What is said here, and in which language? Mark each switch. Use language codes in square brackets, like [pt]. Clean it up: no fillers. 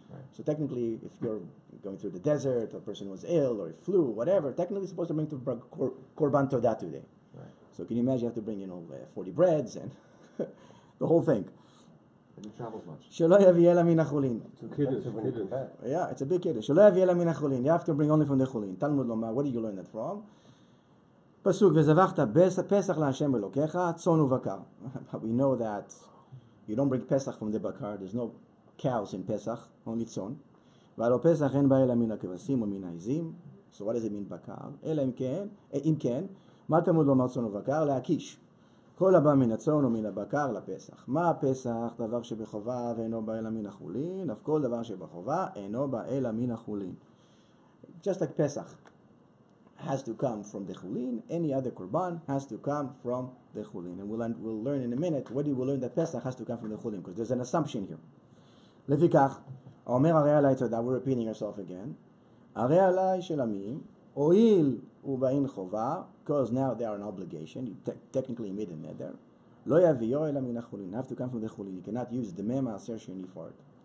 [en] So technically, if you're going through the desert, or a person was ill, or he flew, whatever, technically you're supposed to bring to korban todah today. Right. So can you imagine you have to bring, 40 breads and the whole thing. They didn't travel as much. [he] שלא יביא אלא מן החולין. [en] Kiddush. Yeah, it's a big kiddush. שלא יביא אלא מן החולין. You have to bring only from the חולין. תלמוד לומר, where did you learn that from? [he] פסוק, וזבחת פסח להשם אלוקיך, צאן ובקר. [en] We know that you don't bring Pesach from the bakar. There's no cows in Pesach, only צאן. [he] והלא פסח אין בה אלא מן הכבשים ומן העזים. [en] So what does it mean בקר? [he] אלא אם כן, מה תלמוד לומר צאן ובקר? להקיש. כל הבא מן הצאן ומן הבקר לפסח. מה הפסח? דבר שבחובה ואינו בא אלא מן החולין, אף כל דבר שבחובה אינו בא אלא מן החולין. [en] Just like Pesach has to come from the chulin, any other korban has to come from the chulin. And we'll learn in a minute, what do we learn that Pesach has to come from the chulin? Because there's an assumption here. לפיכך, אומר הרי עלי תודה, we're repeating ourselves again, הרי עלי של עמים, הואיל ובאין חובה, because now they are an obligation, you technically made a neder, לא יביאו אלא מן החולין, have to come from the chulin, you cannot use דמי מעשר שני for it.